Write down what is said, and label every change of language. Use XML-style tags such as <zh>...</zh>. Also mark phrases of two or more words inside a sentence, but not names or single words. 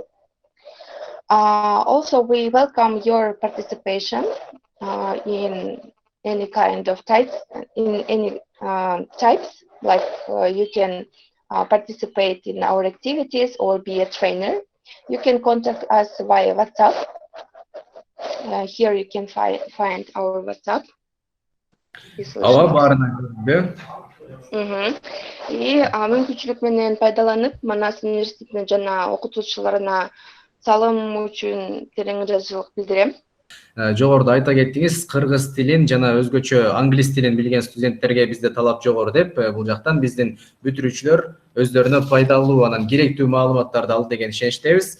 <en>Also, we welcome your participation in any kind of types, like you can participate in our activities or be a trainer. You can contact us via WhatsApp. Here you can find our WhatsApp.</en> <ky>Ооба, баарына көрдү. Мүмкүнчүлүк менен пайдаланып, Манас университетине жана окутуучуларына салым үчүн терең ыраазычылык билдирем. Жогоруда айта кеттиңиз, кыргыз тилин жана өзгөчө англис тилин билген студенттерге бизде талап жогору деп, бул жактан биздин бүтүрүүчүлөр өздөрүнө пайдалуу, анан керектүү маалыматтарды алды деген ишеничтебиз.</ky>